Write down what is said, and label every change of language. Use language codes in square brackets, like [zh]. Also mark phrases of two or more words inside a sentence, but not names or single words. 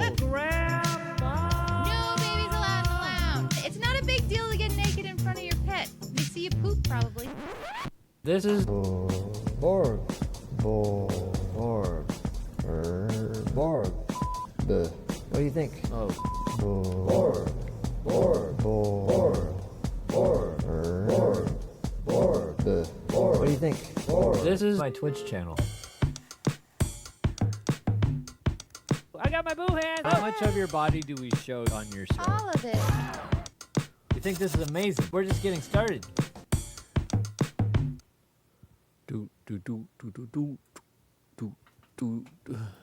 [en] No babies allowed in the lounge. It's not a big deal to get naked in front of your pet. They see you poop, probably. This is Borg. Borg. Borg. What do you think? oh. Borg. Borg. Borg. Borg. Borg. What do you think? This is my Twitch channel. I got my boo hands. How much of your body do we show on your show? All of it. You think this is amazing? We're just getting started. Do do do do do do do do. do.